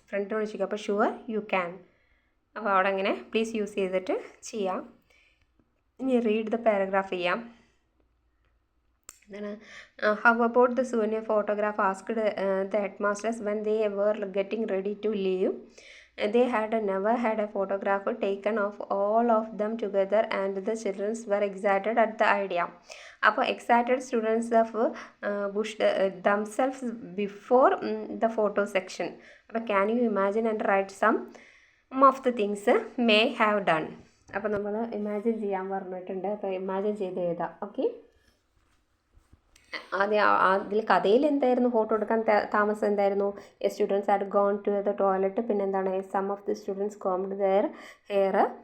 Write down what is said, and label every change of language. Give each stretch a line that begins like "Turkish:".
Malayalam: ഫ്രണ്ടിനോട് ചോദിക്കുക, അപ്പോൾ
English: Sure you can.
Malayalam: അപ്പോൾ അവിടെ അങ്ങനെ പ്ലീസ് യൂസ് ചെയ്തിട്ട് ചെയ്യാം.
English: ഇനി read the paragraph ചെയ്യാം. എന്താണ്, how about the souvenir photograph asked the head masters when they were getting ready to leave. They had never had a photograph taken of all of them together and the children were excited at the idea. അപ്പോൾ excited students of pushed themselves before the photo section. അപ്പോൾ can you imagine and write some of the things may have done.
Malayalam: അപ്പോൾ നമ്മൾ imagine ചെയ്യാൻ പറഞ്ഞിട്ടുണ്ട്. അപ്പോൾ imagine ചെയ്ത് എഴുതാം. Okay, അതിൽ കഥയിൽ എന്തായിരുന്നു, ഫോട്ടോ എടുക്കാൻ താമസം എന്തായിരുന്നു?
English: Students had gone to the toilet. പിന്നെ എന്താണ്, some of the students combed their hair.